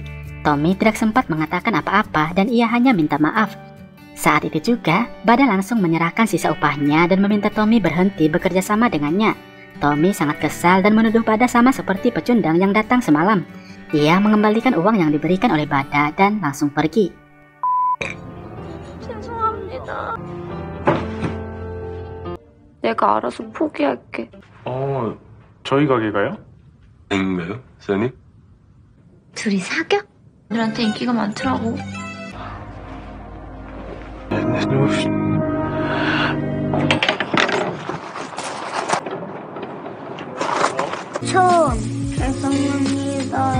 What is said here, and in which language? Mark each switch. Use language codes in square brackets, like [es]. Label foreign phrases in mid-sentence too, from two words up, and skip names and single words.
[id] Tommy tidak sempat mengatakan apa-apa dan ia hanya minta maaf. Saat itu juga, Bada langsung menyerahkan sisa upahnya dan meminta Tommy berhenti bekerja sama dengannya. Tommy sangat kesal dan menuduh Bada sama seperti pecundang yang datang semalam. Ia mengembalikan uang yang diberikan oleh Bada dan langsung pergi. [ko] 죄송합니다. 내가 알아서 포기할게. 저희 가게가요? 인가요, 사장님? 둘이 사겨? 애들한테 인기가 많더라고. 죄송합니다.